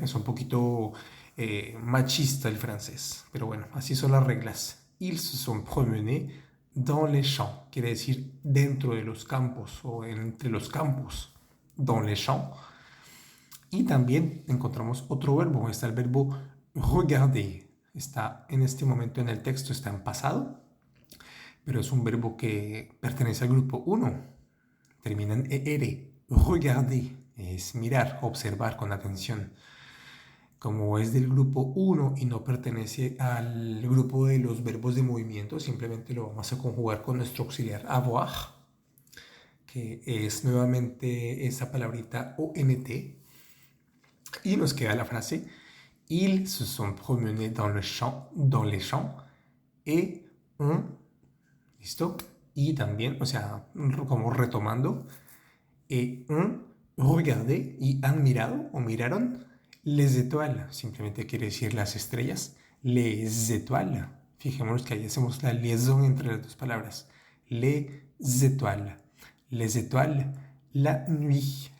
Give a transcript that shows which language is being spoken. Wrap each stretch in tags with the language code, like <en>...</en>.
<es>Es un poquito machista el francés, pero bueno, así son las reglas.</es> <fr>Ils se sont promenés dans les champs,</fr> <es>quiere decir dentro de los campos o entre los campos,</es> <fr>dans les champs.</fr> <es>Y también encontramos otro verbo, está el verbo regarder. Está en este momento en el texto, está en pasado, pero es un verbo que pertenece al grupo 1, termina en ER. Regarder es mirar, observar con atención. Como es del grupo 1 y no pertenece al grupo de los verbos de movimiento, simplemente lo vamos a conjugar con nuestro auxiliar avoir, que es nuevamente esa palabrita ONT, y nos queda la frase</es> <fr>Ils se sont promenés dans les champs et ont, ¿listo?</fr> <es>Y también, o sea, como retomando,</es> <fr>et ont regardé</fr> <es>y han mirado o miraron les étoiles. Simplemente quiere decir las estrellas.</es> <fr>Les étoiles.</fr> <es>Fijémonos que ahí hacemos la liaison entre las dos palabras.</es> <fr>Les étoiles. Les étoiles. La nuit.</fr>